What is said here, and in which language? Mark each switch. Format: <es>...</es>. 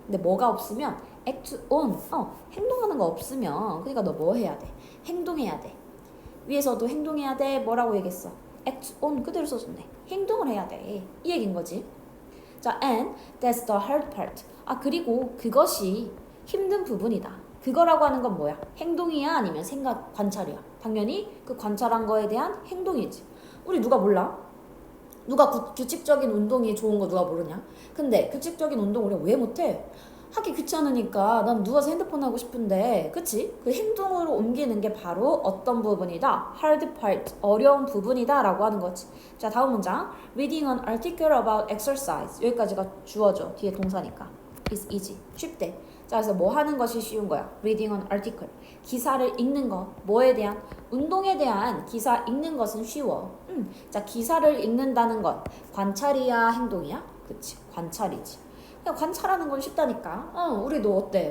<ko>근데 뭐가 없으면</ko> <en>act on.</en> <ko>행동하는 거 없으면 그러니까 너 뭐 해야 돼? 행동해야 돼. 위에서도 행동해야 돼. 뭐라고 얘기했어?</ko> <en>act on</en> <ko>그대로 써줬네. 행동을 해야 돼. 이 얘기인 거지.</ko> <en>자, and that's the hard part.</en> <ko>그리고 그것이 힘든 부분이다. 그거라고 하는 건 뭐야? 행동이야? 아니면 생각, 관찰이야? 당연히 그 관찰한 거에 대한 행동이지. 우리 누가 몰라? 누가 규칙적인 운동이 좋은 거 누가 모르냐? 근데 규칙적인 운동 우리가 왜 못해? 하기 귀찮으니까 난 누워서 핸드폰 하고 싶은데, 그치? 그 행동으로 옮기는 게 바로 어떤 부분이다?</ko> <en>hard part,</en> <ko>어려운 부분이다 라고 하는 거지. 자, 다음 문장.</ko> <en>Reading an article about exercise.</en> <ko>여기까지가 주어져. 뒤에 동사니까.</ko> <en>It's easy.</en> <ko>쉽대. 자, 그래서 뭐 하는 것이 쉬운 거야?</ko> <en>Reading an article.</en> <ko>기사를 읽는 거. 뭐에 대한? 운동에 대한 기사 읽는 것은 쉬워. 자, 기사를 읽는다는 건 관찰이야, 행동이야? 그치, 관찰이지. 그냥 관찰하는 건 쉽다니까. 우리도 어때?</ko>